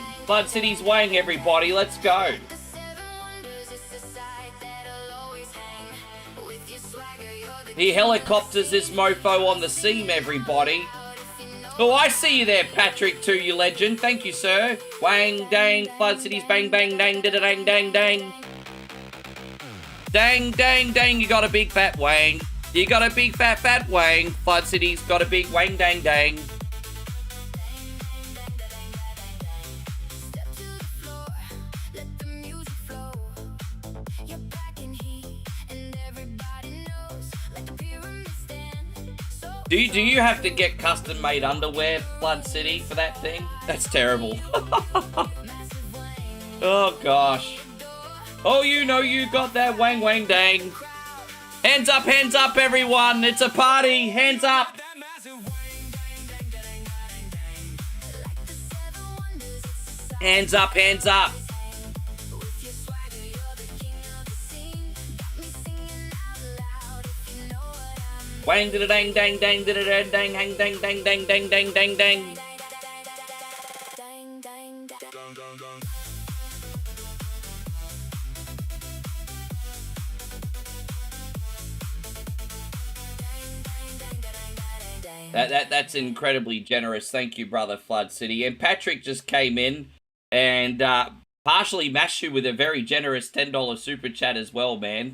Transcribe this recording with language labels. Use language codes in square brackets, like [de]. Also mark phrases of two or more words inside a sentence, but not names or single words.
[en] Flood City's Wang, everybody, let's go. He helicopters this mofo on the seam, everybody. Oh, I see you there, Patrick, too, you legend. Thank you, sir. Wang, dang, Flood City's bang, bang, dang, da da dang, dang, dang. Dang, dang, dang, you got a big fat wang. You got a big fat wang. Flood City's got a big wang, dang, dang. Do you have to get custom-made underwear, Flood City, for that thing? That's terrible. Oh, gosh. Oh, you know you got that wang wang dang. Hands up, everyone. It's a party. Hands up. Hands up, hands up. Wang da dang dang dang da dang dang hang dang dang dang dang dang dang dang. That's incredibly generous. Thank you, brother Flood City. And Patrick just came in and partially mashed you with a very generous $10 super chat as well, man.